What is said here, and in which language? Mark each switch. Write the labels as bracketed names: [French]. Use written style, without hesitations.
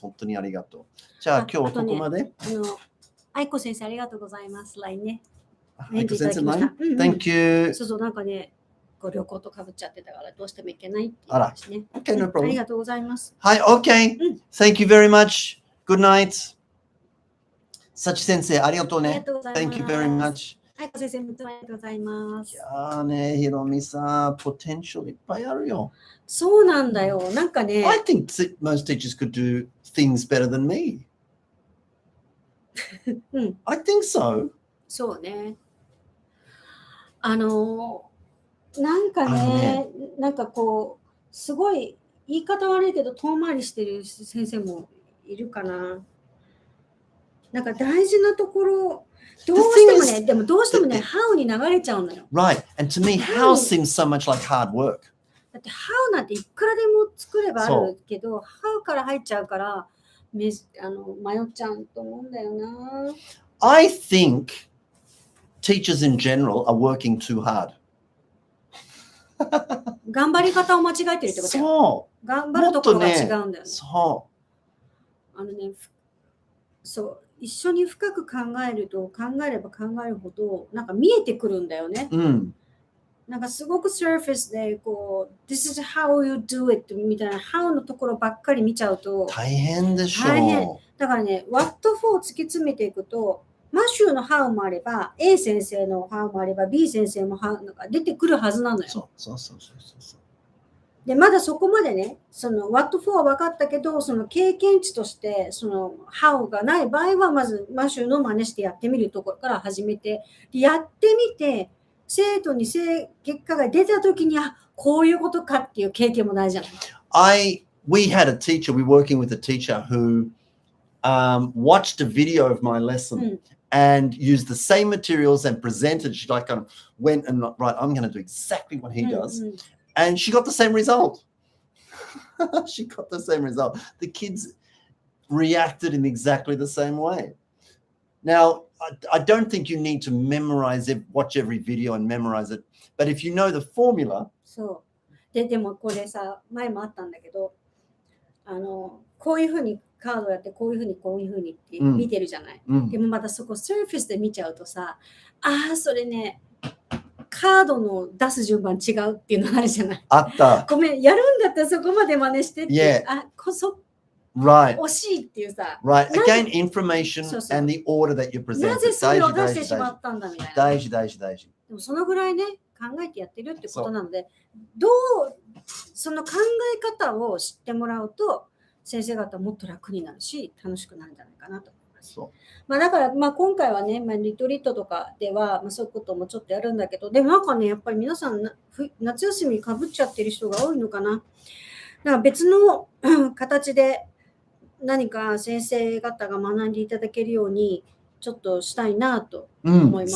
[Japanese] 本当にありがとう。じゃあ今日はここまで。愛子先生ありがとうございます。 LINE ね。 [English] 愛子先生 LINE? Thank you. [Japanese] そうなんかね、旅行とかぶっちゃってたからどうしても行けないって言うんですね。 [English] Okay, no problem. [Japanese] ありがとうございます。 [English] はい、OK. Thank you very much. Good night. [Japanese] 幸先生、ありがとうね。 [English] Thank you very much. [Japanese] はい、先生、ありがとうございます。いやーね、ひろみさん、ポテンシャルいっぱいあるよ。そうなんだよ。なんかね。 [English] I think most teachers could do things better than me. I think so. [Japanese] そうね。なんかね、なんかすごい言い方悪いけど遠回りしてる先生もいるかな。なんか大事なところどうしてもね、how に流れちゃうのよ。 [English] Right, and to me, how seems so much like hard work. [Japanese] だって how なんていくらでも作ればあるけど、how から入っちゃうから迷っちゃうと思うんだよな。 [English] I think teachers in general are working too hard. [Japanese] 頑張り方を間違えてるってことよ。そう。頑張るところが違うんだよね。そう。そう。一緒に深く考えると、考えれば考えるほど、なんか見えてくるんだよね。なんかすごくサーフェスで、こう、 [English] This is how you do it [Japanese] みたいな、how のところばっかり見ちゃうと、大変でしょう。大変。だからね、what for を突き詰めていくと、マシューの how もあれば、A 先生の how もあれば、B 先生も how が出てくるはずなのよ。そう。で、まだそこまでね、その what for は分かったけど、その経験値として、その how がない場合は、まずマシューの真似してやってみるところから始めて、やってみて、生徒に結果が出たときに、あ、こういうことかっていう経験も大事じゃない。 [English] We had a teacher, we were working with a teacher who watched a video of my lesson and used the same materials and presented. She like kind of went and right, I'm going to do exactly what he does. And she got the same result. She got the same result. The kids reacted in exactly the same way. Now, I don't think you need to memorize it, watch every video and memorize it. But if you know the formula. [Japanese] そう。でもこれさ、前もあったんだけど、こういうふうにカードやって、こういうふうにって見てるじゃない。でもまたそこサーフェスで見ちゃうとさ、それね、カードの出す順番違うっていうのあるじゃない。あった。ごめん、やるんだったらそこまで真似してって。 [English] Right. [Japanese] 惜しいっていうさ。 [English] Right. Again, information and the order that you present. [Japanese] なぜそれを出してしまったんだみたいな。大事。でもそのぐらいね、考えてやってるってことなので、その考え方を知ってもらうと、先生方もっと楽になるし、楽しくなるんじゃないかなと思います。だから、今回はね、リトリートとかでは、そういうこともちょっとやるんだけど、でもなんかね、やっぱり皆さん、夏休みかぶっちゃってる人が多いのかな。だから別の形で何か先生方が学んでいただけるように、ちょっとしたいなと思います。